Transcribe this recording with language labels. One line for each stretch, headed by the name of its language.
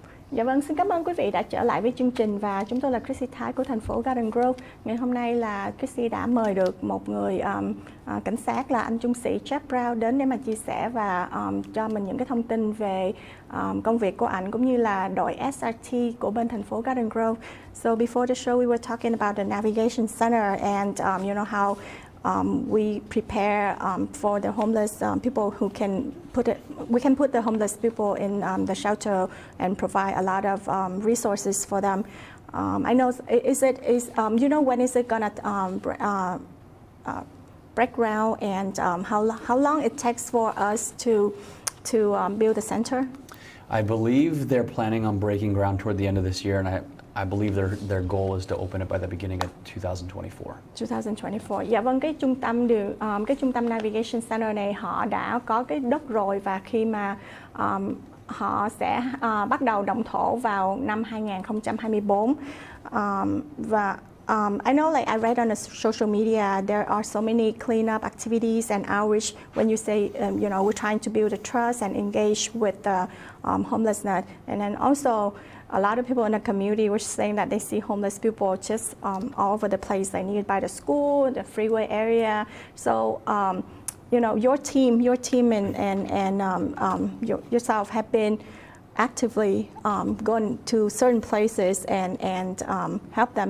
Vietnamese: Dạ vâng, xin cảm ơn quý vị đã trở lại với chương trình và chúng tôi là Chrissy Thái của thành phố Garden Grove. Ngày hôm nay là Chrissy đã mời được một người cảnh sát là anh trung sĩ Jeff Brown đến để mà chia sẻ và cho mình những cái thông tin về công việc của anh cũng như là đội SRT của bên thành phố Garden Grove.
English: So before the show we were talking about the navigation center and you know how we prepare for the homeless people who can we can put the homeless people in the shelter and provide a lot of resources for them. I know, you know when is it gonna break ground and how long it takes for us to build the center? I believe they're planning on breaking ground toward the end of this year, and I believe their goal is to open it by the beginning of 2024. 2024.
Vietnamese: Dạ vâng, cái trung tâm Navigation Center này họ đã có cái đất rồi và khi mà họ sẽ bắt đầu động thổ vào năm 2024 và
English: I know, like I read on the social media, there are so many cleanup activities and outreach when you say, you know, we're trying to build a trust and engage with the homelessness. And then also, a lot of people in the community were saying that they see homeless people just all over the place, like nearby the school, the freeway area. So, you know, your team and yourself have been actively going to certain places and help them.